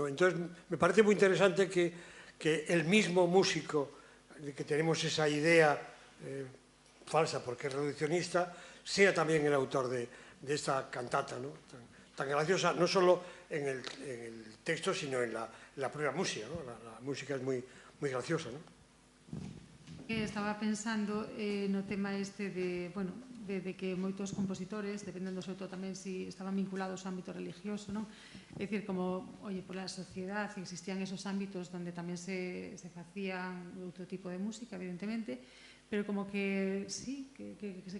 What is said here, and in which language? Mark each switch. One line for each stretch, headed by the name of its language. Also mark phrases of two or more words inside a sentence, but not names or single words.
Spanish: Entonces, me parece muy interesante que el mismo músico, que tenemos esa idea falsa porque es reduccionista, sea también el autor de esta cantata, ¿no? Tan graciosa, no solo en el texto, sino en la propia música, ¿no? La música es muy graciosa, ¿no?
Galician: Estaba pensando no tema este de que moitos compositores, dependendo sobre todo tamén si estaban vinculados ao ámbito religioso, non? É dicir, como, pola sociedade existían esos ámbitos donde tamén se facían outro tipo de música, evidentemente, pero como que sí, que se